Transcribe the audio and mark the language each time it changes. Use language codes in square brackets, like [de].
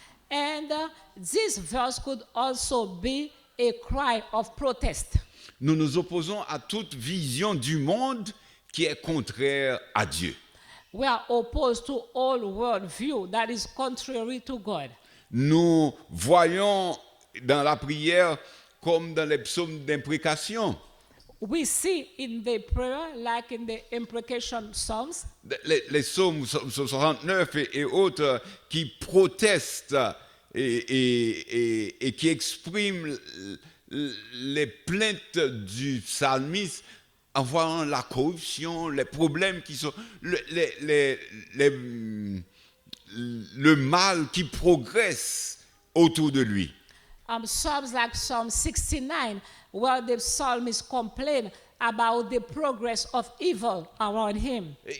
[en] And this verse could also be a cry of protest. [fr] Nous nous opposons à toute vision du monde qui est contraire à Dieu. [en] We are opposed to all worldview that is contrary to God. [fr] Nous voyons dans la prière comme dans les psaumes d'imprécation. [en] We see in the prayer, like in the imprecation psalms, [fr] Les psaumes 69 et autres qui protestent et qui expriment les plaintes du psalmiste en voyant la corruption, les problèmes qui sont, le mal qui progresse autour de lui. [en] Psalms like Psalm 69, where the psalmist complain about the progress of evil around him.